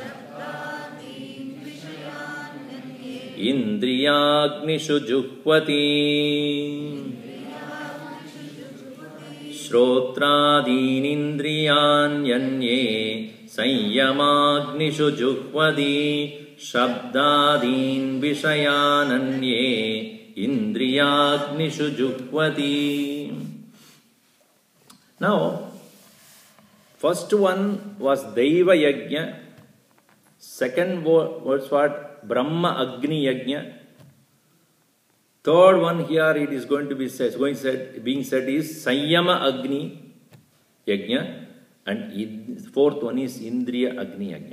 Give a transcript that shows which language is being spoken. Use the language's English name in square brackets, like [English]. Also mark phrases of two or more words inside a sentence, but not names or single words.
[Sanskrit] इन्द्रियाग्निषु जुह्वति श्रोत्रादीन् इन्द्रियान् यन्ये संयमाग्निषु जुह्वति शब्दादीन् विषयानन्ये इन्द्रियाग्निषु जुह्वति. [English] Now, first one was [Sanskrit] दैव यज्ञ. [English] Second was what? [Sanskrit] ब्रह्म अग्नि यज्ञ. [English] Third one here it is going to be being said is [Sanskrit] संयम अग्नि यज्ञ, [English] and fourth one is [Sanskrit] इन्द्रिय अग्नि यज्ञ.